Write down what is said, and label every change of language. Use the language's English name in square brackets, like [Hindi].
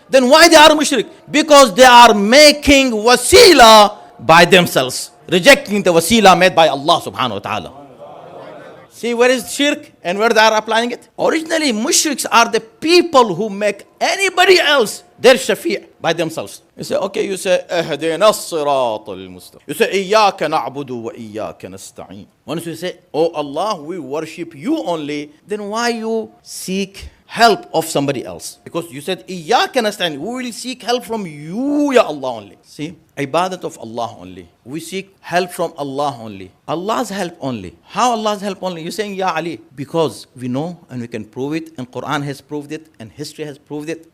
[English] Then why they are mushrik? Because they are making wasila by themselves, rejecting the wasila made by Allah subhanahu wa ta'ala. See where is shirk and where they are applying it? Originally, mushriks are the people who make anybody else their shafi' by themselves. You say, okay, you say, [Arabic] اهدنا الصراط المستقيم. [English] You say, [Arabic] إياك نعبد وإياك نستعين. [English] Once you say, oh Allah, we worship you only, then why you seek help of somebody else? Because you said, [Arabic] إياك نستعين, [English] we will seek help from you, Ya Allah only. See, ibadat of Allah only. We seek help from Allah only. Allah's help only. How Allah's help only? You're saying, Ya Ali, because we know and we can prove it, and Quran has proved it, and history has proved it.